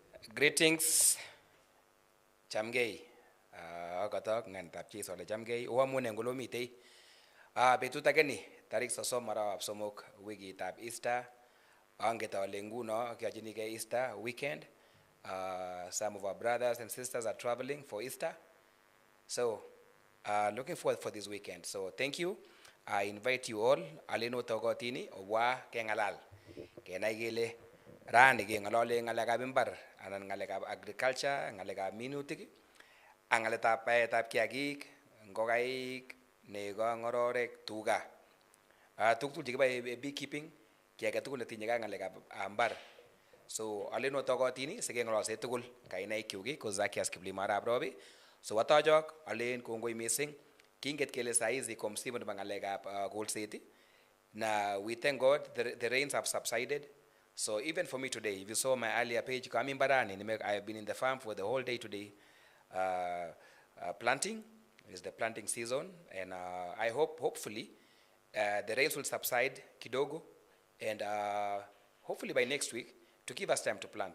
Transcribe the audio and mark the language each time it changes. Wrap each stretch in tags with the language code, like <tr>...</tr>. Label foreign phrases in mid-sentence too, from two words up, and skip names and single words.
<en>Greetings, chamgei.</en> <kln>Akatok ngantab Jesu ale chamgei. Oamune ngolomitei. Betut age ni tarik 30 arawab somok wikitab Easter. Anget ale nguno kiachinigei</kln> <en>Easter weekend. Some of our brothers and sisters are traveling for Easter. So, looking forward for this weekend. So, thank you. I invite you all.</en> <kln>Alino togotini obwa kengalal. Kenai kele rani kengalale ngalekab imbar anan ngalekab agriculture, ngalekab minutik, ak ngaletab baetab kiagik, ngokaik, nego, ngororek, tuga. Tuguk chekiboe beekeeping, ki age tugul netinye ak ngalekab mbar. So aleno togotini sikengololse tugul kainaikyuk ko Zacchaeus Kiplimo Arap Robi. So watojok alen kongoi mising. Kinget kele saizi ko msimu nebo ngalekab kolset.</kln> <en>Now we thank God the rains have subsided. So even for me today, if you saw my earlier page, I have been in the farm for the whole day today, planting. It's the planting season, and I hopefully, the rains will subside kidogo, and hopefully by next week to give us time to plant.</en>